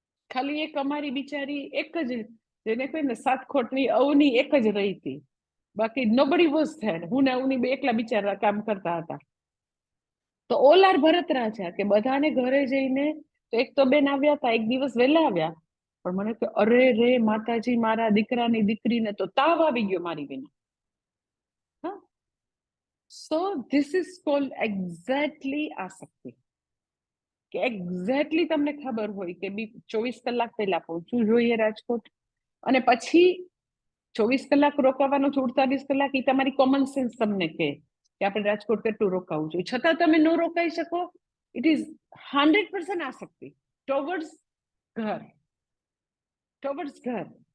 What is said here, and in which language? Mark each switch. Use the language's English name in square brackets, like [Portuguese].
[Gujarati] ખાલી એક અમારી બિચારી એક જ, જેને કહે ને સાત ખોટની અવની એક જ રહી હતી, બાકી નોબડી વોઝ ધેર, હું ને અવની બે એકલા બિચારા કામ કરતા હતા. તો ઓલ આર ભરત રાજા, કે બધાને ઘરે જઈને, તો એક તો બેન આવ્યા હતા, એક દિવસ વહેલા આવ્યા, પણ મને કે અરે રે માતાજી, મારા દીકરાની દીકરીને તો તાવ આવી ગયો મારી વિના. [English] So this is called exactly આસક્તિ. [Gujarati] કે એક્ઝેક્ટલી તમને ખબર હોય કે 24 કલાક પહેલા પહોંચવું જોઈએ રાજકોટ, અને પછી 24 કલાક રોકાવાનો 48 કલાક એ તમારી કોમન સેન્સ તમને કહે કે આપણે રાજકોટ કેટલું રોકાવું જોઈએ, છતાં તમે ન રોકાઈ શકો. [English] It is 100% આસક્તિ towards ઘર, towards ઘર.